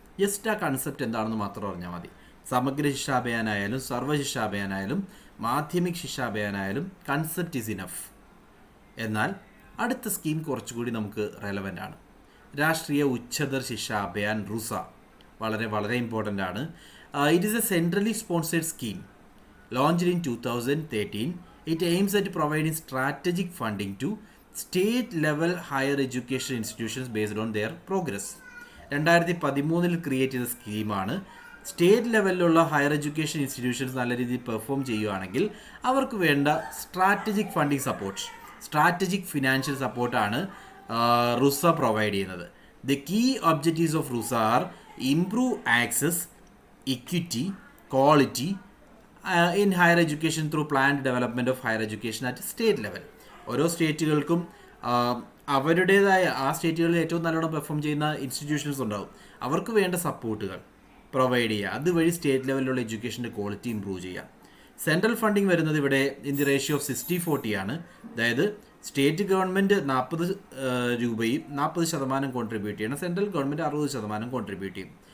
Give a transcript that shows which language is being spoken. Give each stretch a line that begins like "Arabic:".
Malayalam: Just ആ concept എന്താണെന്ന് മാത്രം അറിഞ്ഞാൽ മതി. സമഗ്ര ശിക്ഷാ അഭിയാനായാലും സർവശിക്ഷാ അഭിയാനായാലും മാധ്യമിക് ശിക്ഷാ അഭിയാനായാലും
English: Concept is enough.
Malayalam: എന്നാൽ അടുത്ത സ്കീം കുറച്ചുകൂടി നമുക്ക് റെലവൻ്റ് ആണ്. രാഷ്ട്രീയ ഉച്ചതർ ശിക്ഷാ അഭിയാൻ, റുസ, വളരെ ഇമ്പോർട്ടൻ്റ് ആണ്.
English: It is a centrally sponsored scheme launched in 2013. It aims at providing strategic funding to state level higher education institutions based on their progress.
Malayalam: 2013 create ചെയ്ത സ്കീമാണ്. സ്റ്റേറ്റ് ലെവലിലുള്ള ഹയർ എഡ്യൂക്കേഷൻ ഇൻസ്റ്റിറ്റ്യൂഷൻസ് നല്ല രീതിയിൽ പെർഫോം ചെയ്യുകയാണെങ്കിൽ അവർക്ക് വേണ്ട strategic funding support, strategic financial സപ്പോർട്ടാണ് RUSA provide ചെയ്യുന്നത്.
English: The key objectives of RUSA are improve access, equity, quality in higher education through planned development of higher education at state level.
Malayalam: ഓരോ സ്റ്റേറ്റുകൾക്കും അവരുടേതായ ആ സ്റ്റേറ്റുകളിൽ ഏറ്റവും നല്ലോണം പെർഫോം ചെയ്യുന്ന ഇൻസ്റ്റിറ്റ്യൂഷൻസ് ഉണ്ടാവും. അവർക്ക് വേണ്ട സപ്പോർട്ടുകൾ പ്രൊവൈഡ് ചെയ്യുക. അതുവഴി സ്റ്റേറ്റ് ലെവലിലുള്ള എഡ്യൂക്കേഷൻ്റെ ക്വാളിറ്റി ഇമ്പ്രൂവ് ചെയ്യുക. സെൻട്രൽ ഫണ്ടിങ് വരുന്നത് ഇവിടെ
English: in the ratio of
Malayalam: 60-40 ആണ്. അതായത് സ്റ്റേറ്റ് ഗവൺമെൻറ് 40 രൂപയും 40% കോൺട്രിബ്യൂട്ട് ചെയ്യണം, സെൻട്രൽ ഗവൺമെൻറ് 60% കോൺട്രിബ്യൂട്ട് ചെയ്യും.